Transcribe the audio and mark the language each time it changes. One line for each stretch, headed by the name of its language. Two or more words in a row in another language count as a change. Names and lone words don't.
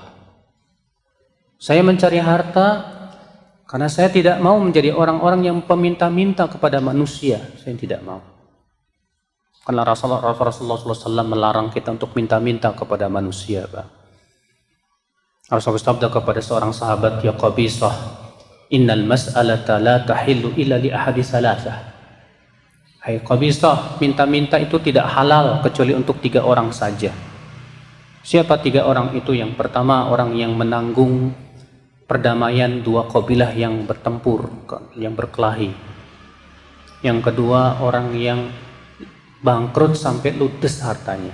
Indonesian: Saya mencari harta karena saya tidak mau menjadi orang-orang yang peminta-minta kepada manusia. Saya tidak mau. Karena Rasulullah SAW melarang kita untuk minta-minta kepada manusia. Rasulullah bersabda kepada seorang sahabat,
Arabic: يا قبيصة إن المسألة لا تحل إلا لأحد ثلاثة.
Indonesian: Hai Qabisah, minta-minta itu tidak halal kecuali untuk 3 orang saja. Siapa 3 orang itu? Yang pertama, orang yang menanggung perdamaian 2 kabilah yang bertempur, yang berkelahi. Yang kedua, orang yang bangkrut sampai ludes hartanya.